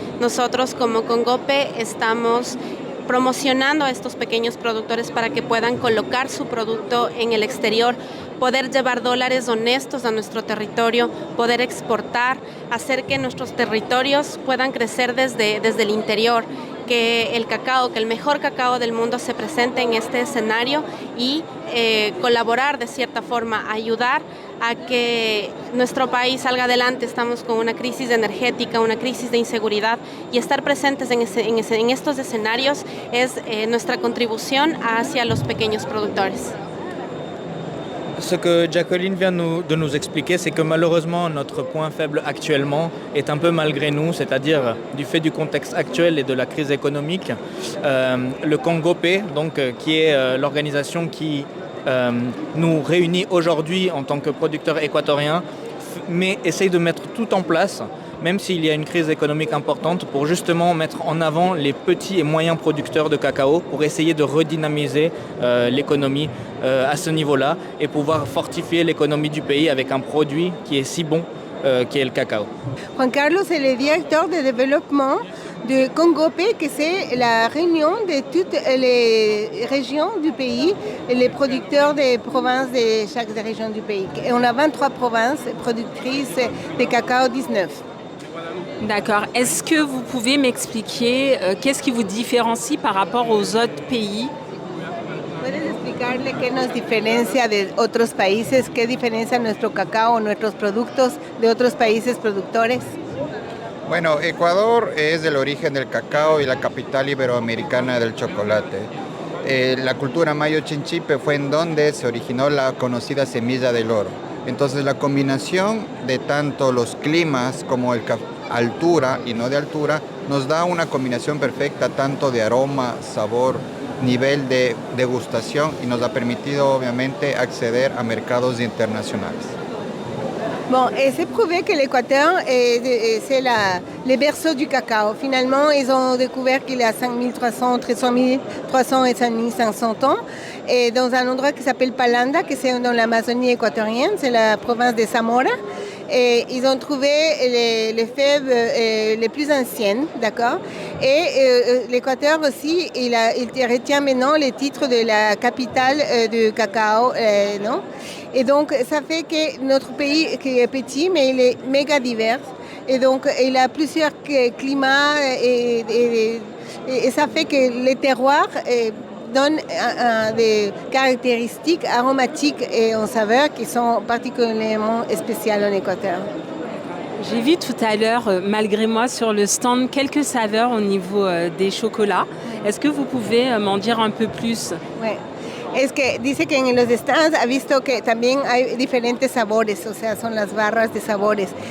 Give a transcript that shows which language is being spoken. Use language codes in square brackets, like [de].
[es] Nosotros como Congope estamos promocionando a estos pequeños productores para que puedan colocar su producto en el exterior, poder llevar dólares honestos a nuestro territorio, poder exportar, hacer que nuestros territorios puedan crecer desde el interior, que el cacao, que el mejor cacao del mundo se presente en este escenario y colaborar de cierta forma, ayudar a que nuestro país salga adelante. Estamos con una crisis energética, una crisis de inseguridad, y estar presentes en estos escenarios es nuestra contribución hacia los pequeños productores. [fr] Ce que Jacqueline vient de nous expliquer, c'est que malheureusement notre point faible actuellement est un peu malgré nous, c'est-à-dire du fait du contexte actuel et de la crise économique. Le Congope, donc, qui est l'organisation qui nous réunit aujourd'hui en tant que producteurs équatoriens, mais essaye de mettre tout en place, même s'il y a une crise économique importante, pour justement mettre en avant les petits et moyens producteurs de cacao, pour essayer de redynamiser l'économie à ce niveau-là et pouvoir fortifier l'économie du pays avec un produit qui est si bon qui est le cacao. Juan Carlos est le directeur de développement de Congope, que c'est la réunion de toutes les régions du pays et les producteurs des provinces de chaque région du pays. Et on a 23 provinces productrices de cacao, 19. D'accord. Est-ce que vous pouvez m'expliquer qu'est-ce qui vous différencie par rapport aux autres pays? [es] ¿Puedes explicarle qué nos diferencia de otros países? ¿Qué diferencia nuestro cacao, nuestros productos de otros países productores? Bueno, Ecuador es el origen del cacao y la capital iberoamericana del chocolate. La cultura mayo chinchipe fue en donde se originó la conocida semilla del oro. Entonces la combinación de tanto los climas como altura y no de altura nos da una combinación perfecta tanto de aroma, sabor, nivel de degustación, y nos ha permitido obviamente acceder a mercados internacionales. [fr] Bon, et c'est prouvé que l'Équateur, c'est le berceau du cacao. Finalement, ils ont découvert qu'il y a 5300, entre 5300 et 5500 ans, et dans un endroit qui s'appelle Palanda, qui c'est dans l'Amazonie équatorienne, c'est la province de Zamora. Et ils ont trouvé les fèves les plus anciennes, d'accord. Et l'Équateur aussi, il retient maintenant les titres de la capitale du cacao, non. Et donc, ça fait que notre pays, qui est petit, mais il est méga divers. Et donc, il a plusieurs climats et ça fait que les terroirs donnent des caractéristiques aromatiques et en saveur qui sont particulièrement spéciales en Équateur. J'ai vu tout à l'heure, malgré moi, sur le stand, quelques saveurs au niveau des chocolats. Est-ce que vous pouvez m'en dire un peu plus? Ouais. [es] Es que dice que en los stands ha visto que también hay diferentes sabores, o sea, son las barras de sabores.